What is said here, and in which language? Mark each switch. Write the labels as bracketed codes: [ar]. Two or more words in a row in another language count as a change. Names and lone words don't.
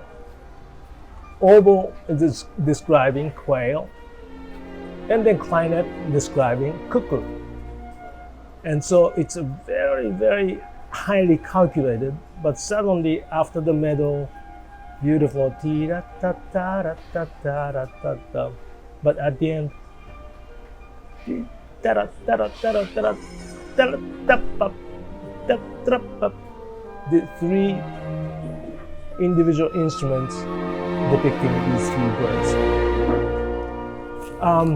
[en] Oboe is describing quail. And then clarinet describing cuckoo. And so it's a very, very highly calculated, but suddenly after the middle, beautiful ti-ra-ta-ta-ra-ta-ta-ra-ta-ta. But at the end, the three individual instruments depicting these three birds.